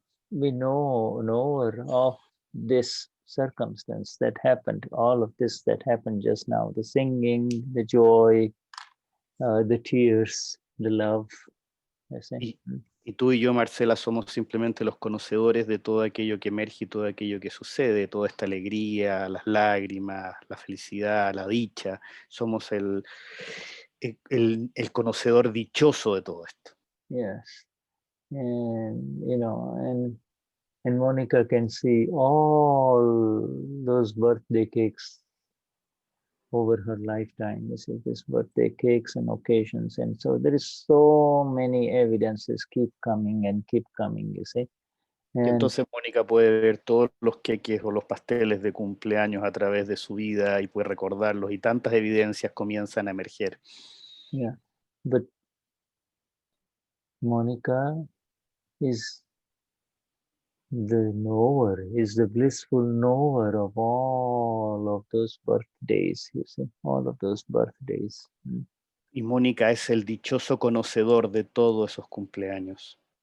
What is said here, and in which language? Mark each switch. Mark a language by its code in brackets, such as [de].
[en] knower of this circumstance that happened, all of this that happened just now, the singing, the joy, the tears, the love. [es] Y tú y yo, Marcela, somos simplemente los conocedores de todo aquello que emerge y todo aquello que sucede, toda esta alegría, las lágrimas, la felicidad, la dicha. Somos el conocedor dichoso de todo esto. [en] Yes. And, you know, and Monica can see all those birthday cakes over her lifetime. You see, this birthday cakes and occasions. And so there is so many evidences keep coming, you see. [es] Y entonces Mónica puede ver todos los queques o los pasteles de cumpleaños a través de su vida y puede recordarlos y tantas evidencias comienzan a emerger. [en] Yeah, but Monica is the knower, is the blissful knower of all of those birthdays, you see, all of those birthdays. [es] Y Mónica es el dichoso conocedor de todos esos cumpleaños.